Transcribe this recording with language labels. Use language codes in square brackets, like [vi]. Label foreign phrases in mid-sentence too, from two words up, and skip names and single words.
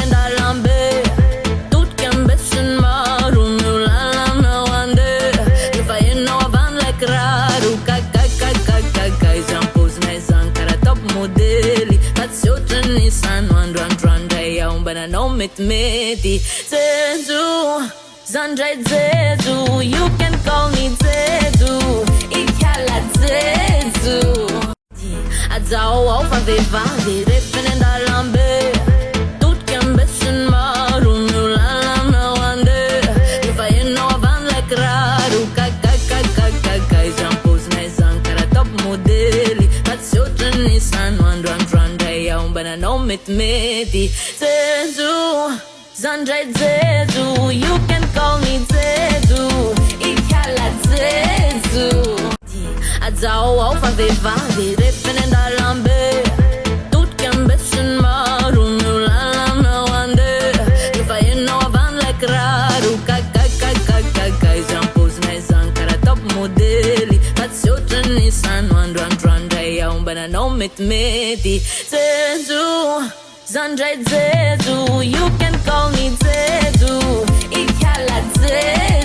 [mg] andalambe totika ambesiny maro miolalana andeha efa enao avan'ilay kiraro kakakakakaka izy ampozinay zany karaha top modely fa tsy ohatrany sano androandroandray aho mba nanao metimety jejo zandray jejo [en] you can call me [mg] jejo ikala jejo azaho ao fa vehivavy refiny andalambe totika ambesiny maro miolalana andeha efa enao avan'ilay kiraro kakakakakaka izy ampozinay zany karaha top modely fa tsy ohatrany sano androandroandray aho mba nanao metimety jejo zandray jejo you [en] can call me [mg] jejo ikala jejo azaho ao fa vehivavy refiny andalambe totika ambesiny maro miolalana andeha efa enao avan'ilay kiraro kakakakakaka izy ampozinay zany karaha top modely fa tsy ohatrany sano androandroandray aho mba nanao metimety jejo zandray jejo [en] you can call me [mg] jejo ikala jejo